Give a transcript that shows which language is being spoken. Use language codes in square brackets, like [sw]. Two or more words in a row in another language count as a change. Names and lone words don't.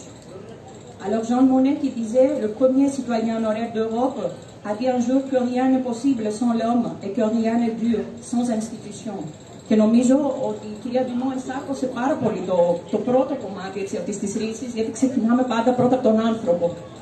[fr] Alors Jean Monnet qui disait, le premier citoyen honoraire d'Europe a dit un jour que rien n'est possible sans l'homme et que rien n'est dur sans institution. [el] Και νομίζω ότι η κυρία Dumont ενσάρκωσε πάρα πολύ το πρώτο κομμάτι αυτής της ρίξης, γιατί ξεκινάμε πάντα πρώτα από τον άνθρωπο.